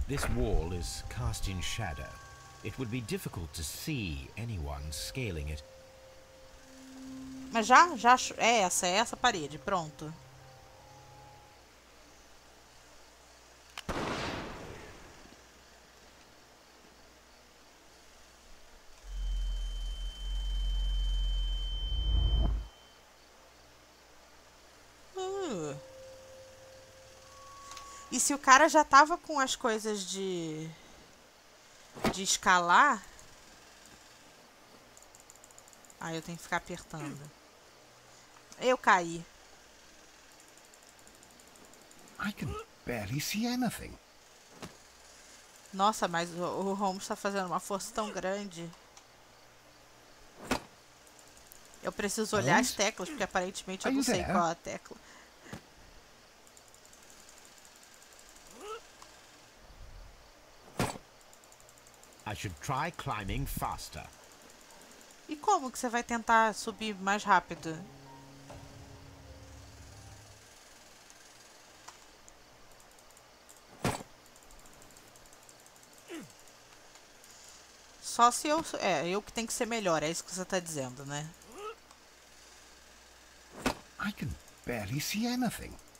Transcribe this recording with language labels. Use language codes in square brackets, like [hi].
[en] This wall is cast in shadow. It would be difficult to see anyone scaling it. [pt] Mas já é essa parede, pronto. E se o cara já tava com as coisas de escalar... Aí eu tenho que ficar apertando. Eu caí. [en] I can barely see anything. [pt] Nossa, mas o Holmes tá fazendo uma força tão grande. Eu preciso olhar as teclas, porque aparentemente eu não sei qual é a tecla. [en] I should try climbing faster. [pt] E como que você vai tentar subir mais rápido? Só se eu... eu que tenho que ser melhor, é isso que você tá dizendo, né? [en] I can barely see anything.